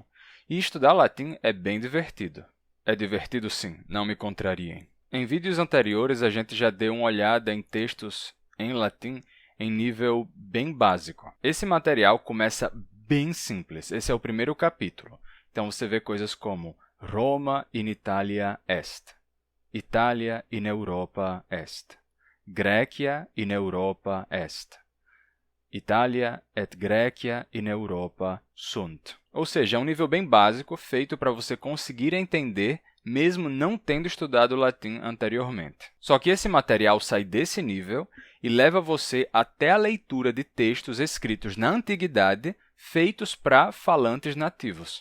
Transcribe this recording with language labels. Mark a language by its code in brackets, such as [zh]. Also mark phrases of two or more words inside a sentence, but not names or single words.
[pt] E estudar latim é bem divertido. É divertido sim, não me contrariem. Em vídeos anteriores, a gente já deu uma olhada em textos em latim em nível bem básico. Esse material começa bem simples. Esse é o primeiro capítulo. Então, você vê coisas como [la] Roma in Italia est, Italia in Europa est, Graecia in Europa est, Italia et Graecia in Europa sunt. [pt] Ou seja, é um nível bem básico, feito para você conseguir entender, mesmo não tendo estudado latim anteriormente. Só que esse material sai desse nível e leva você até a leitura de textos escritos na antiguidade, feitos para falantes nativos.